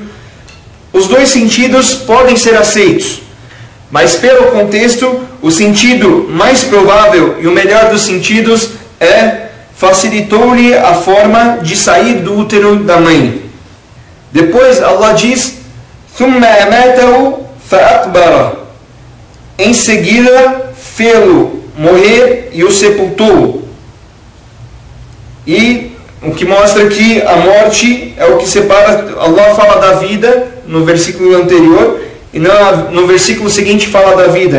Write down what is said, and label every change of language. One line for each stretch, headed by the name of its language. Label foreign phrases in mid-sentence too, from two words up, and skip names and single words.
Portuguese: Os dois sentidos podem ser aceitos, mas pelo contexto, o sentido mais provável e o melhor dos sentidos é: facilitou-lhe a forma de sair do útero da mãe. Depois Allah diz:
Arabic: ثُمَّ أَمَاتَهُ فَأَقْبَرَ.
Portuguese: Em seguida fê-lo morrer e o sepultou. E o que mostra que a morte é o que separa. Allah fala da vida no versículo anterior, e no versículo seguinte fala da vida.